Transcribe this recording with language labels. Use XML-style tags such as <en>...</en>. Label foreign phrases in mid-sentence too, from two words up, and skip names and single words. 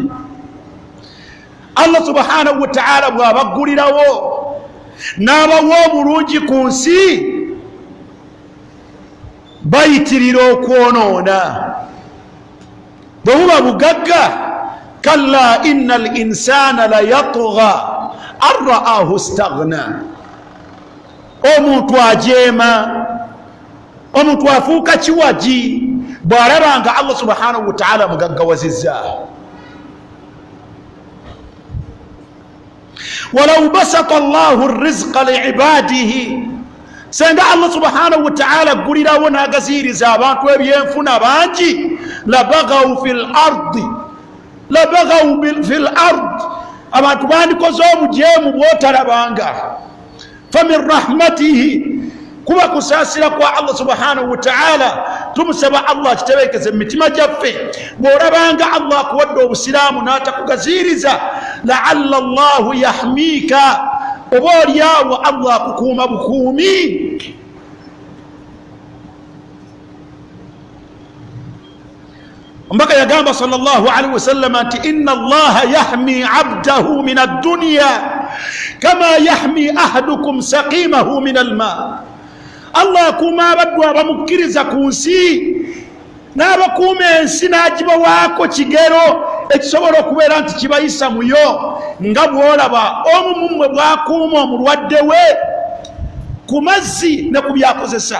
<ar>الله سبحانه وتعالى</ar> <lg>bw'abaggulirawo n'abawa obulungi ku nsi, bayitirira okwonoona. Bwe buba bugagga,</lg> <ar>كلا إن الإنسان ليطغى أن رآه استغنى.</ar> <lg>Omuntu ajeema, omuntu afuuka kiwaji bw'alabanga</lg> <ar>الله سبحانه وتعالى</ar> <lg>mugaggawazizza.</lg> <ar>ولو بسط الله الرزق لعباده,</ar> <lg>senga</lg> <ar>الله سبحانه وتعالى</ar> <lg>aggulirawo n'agaziiriza abantu ebyenfuna bangi,</lg> <ar>لبغوا في الأرض, لبغوا في الأرض,</ar> <lg>abantu bandikoze obujeemu bw'otalabanga.</lg> <ar>فمن رحمته,</ar> <lg>kuba kusaasira kwa</lg> <ar>الله سبحانه وتعالى,</ar> <lg>tumusaba Allah kitebeekeze mu mitima gyaffe. Bw'olabanga Allah akuwadde obusiraamu n'atakugaziiriza,</lg> <ar>لعل الله يحميك,</ar> <lg>oba olyawo Allah akukuuma bukuumi. Omubaka yagamba</lg> <ar>صلى الله عليه وسلم nti إن الله يحمي عبده من الدنيا كما يحمي أحدكم سقيمه من الماء.</ar> <lg>Allah akuuma abaddu abamukkiriza ku nsi, n'abakuuma ensi n'agibawaako kigero ekisobola okubeera nti kibayisa muyo, nga bw'olaba omu mummwe bw'akuuma omulwadde we ku mazzi ne ku byakozesa.</lg>